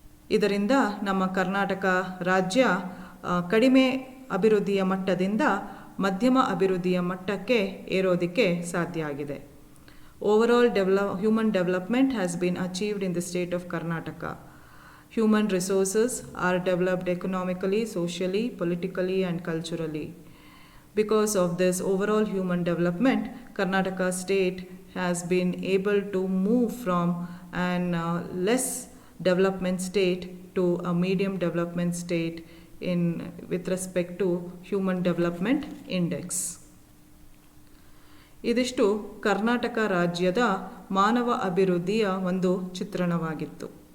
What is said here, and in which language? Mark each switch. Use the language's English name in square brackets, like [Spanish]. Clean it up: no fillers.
[Kannada] ಇದರಿಂದ ನಮ್ಮ ಕರ್ನಾಟಕ ರಾಜ್ಯ ಕಡಿಮೆ ಅಭಿವೃದ್ಧಿಯ ಮಟ್ಟದಿಂದ ಮಧ್ಯಮ ಅಭಿವೃದ್ಧಿಯ ಮಟ್ಟಕ್ಕೆ ಏರೋದಕ್ಕೆ ಸಾಧ್ಯ ಆಗಿದೆ. [English] Overall human development has been achieved in the state of Karnataka. Human resources are developed economically, socially, politically, and culturally. Because of this overall human development, Karnataka state has been able to move from an less development state to a medium development state with respect to human development index. [Kannada] ಇದಿಷ್ಟು ಕರ್ನಾಟಕ ರಾಜ್ಯದ ಮಾನವ ಅಭಿವೃದ್ಧಿಯ ಒಂದು ಚಿತ್ರಣವಾಗಿತ್ತು.